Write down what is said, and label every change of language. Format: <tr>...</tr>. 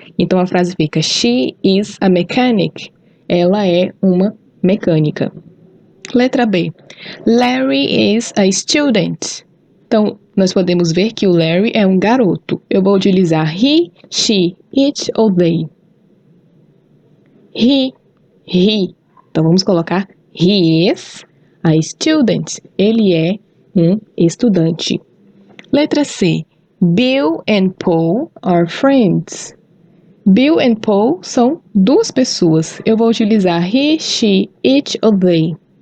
<pt>Então a frase fica:</pt> <en>She is a mechanic.</en> <pt>Ela é uma mecânica. Letra B.</pt> <en>Larry is a student.</en> <pt>Então, nós podemos ver que o Larry é um garoto. Eu vou utilizar</pt> <en>he, she, it</en> <pt>ou</pt> <en>they. He.</en> <pt>Então, vamos colocar</pt> <en>he is a student.</en> <pt>Ele é um estudante. Letra C.</pt> <en>Bill and Paul are friends.</en> <pt>Bill and Paul são duas pessoas. Eu vou utilizar</pt> <en>he, she, it</en> <pt>ou</pt> <en>they.</en>